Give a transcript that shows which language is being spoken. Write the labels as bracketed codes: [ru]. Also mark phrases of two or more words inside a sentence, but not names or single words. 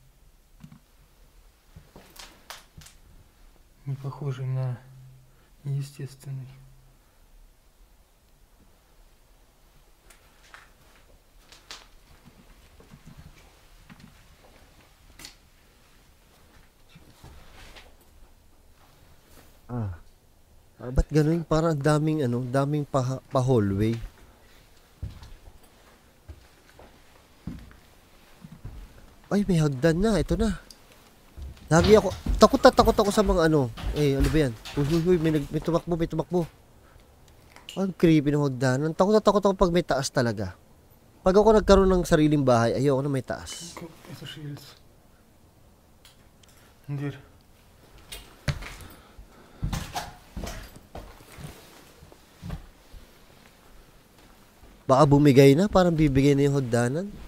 [ru] Не похожий на естественный. [tl] Ba't ganun? Parang daming pa-hallway. Ay, may hagdan na. Ito na. Lagi ako, takot ako sa mga ano ba yan? Uy, may tumakbo. Ang creepy ng hagdanan. Takot ako pag may taas talaga. Pag ako nagkaroon ng sariling bahay, ayoko na may taas. [ru] Это шевелится. Дверь. [tl] Baka bumigay na, parang bibigay na yung hagdanan.